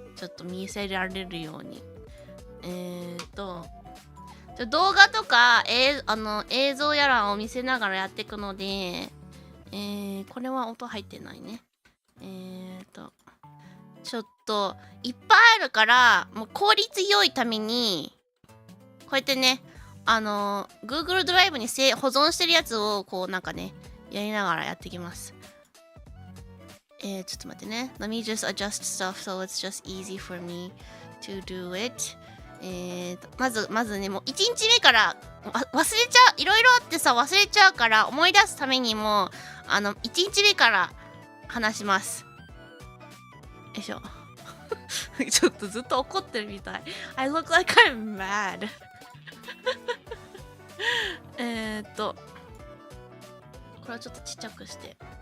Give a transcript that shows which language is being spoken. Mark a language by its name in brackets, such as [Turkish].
[Japanese] ちょっと見せられるように。動画とか、映像やらを見せながらやっていくので、これは音入ってないね。ちょっといっぱいあるからもう効率良いためにこうやってねGoogle ドライブに保存してるやつをこうなんかねやりながらやっていきます。ちょっと待ってね。 [English] Let me just adjust stuff so it's just easy for me to do it. [Japanese] まずねもう1日目から忘れちゃう。いろいろあってさ忘れちゃうから思い出すためにも1日目から話します。よいしょちょっとずっと怒ってるみたい。 [English] I look like I'm mad [Japanese] これはちょっとちっちゃくして。